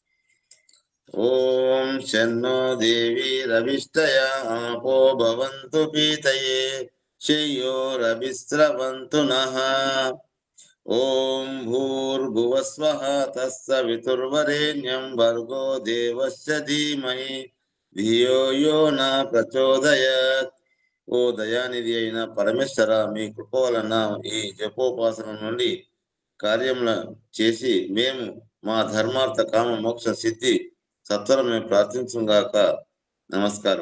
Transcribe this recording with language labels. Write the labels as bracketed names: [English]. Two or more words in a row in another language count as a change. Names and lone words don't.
[Sanskrit] ॐ शन्नो देवीरविष्टया आपो भवन्तु पीतये श्रेयोरभिस्रवन्तु नः ॐ भूर्भुवस्वः तत्सवितुर्वरेण्यं भर्गो देवस्य धीमहि धियो यो न प्रचोदयात्. [Telugu] ఓ దయానిధి అయిన పరమేశ్వర, మీ కృప వలన ఈ జపోపాసన నుండి కార్యముల చేసి మేము మా ధర్మార్థ కామ మోక్ష సిద్ధి సత్వరమే ప్రార్థించుగాక. నమస్కారం.